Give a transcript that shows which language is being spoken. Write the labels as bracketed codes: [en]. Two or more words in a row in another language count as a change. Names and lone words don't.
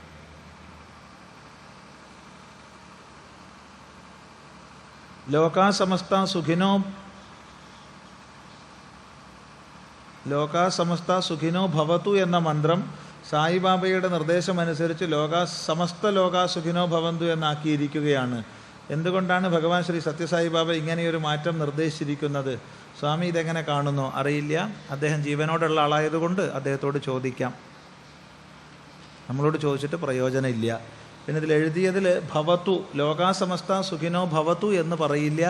[sa] ലോകാ സമസ്ത സുഖിനോ ഭവതു [ml] എന്ന മന്ത്രം സായിബാബയുടെ നിർദ്ദേശമനുസരിച്ച് [sa] സമസ്ത ലോകാ സുഖിനോ ഭവന്തു [ml] എന്നാക്കിയിരിക്കുകയാണ്. എന്തുകൊണ്ടാണ് ഭഗവാൻ ശ്രീ സത്യസായിബാബ ഇങ്ങനെയൊരു മാറ്റം നിർദ്ദേശിച്ചിരിക്കുന്നത്? സ്വാമി ഇതെങ്ങനെ കാണുന്നു അറിയില്ല. അദ്ദേഹം ജീവനോടുള്ള ആളായതുകൊണ്ട് അദ്ദേഹത്തോട് ചോദിക്കാം. നമ്മളോട് ചോദിച്ചിട്ട് പ്രയോജനമില്ല. പിന്നെ ഇതിൽ എഴുതിയതിൽ ഭവതു, [sa] ലോകാസമസ്ത സുഖിനോ ഭവതു [ml] എന്ന് പറയില്ല.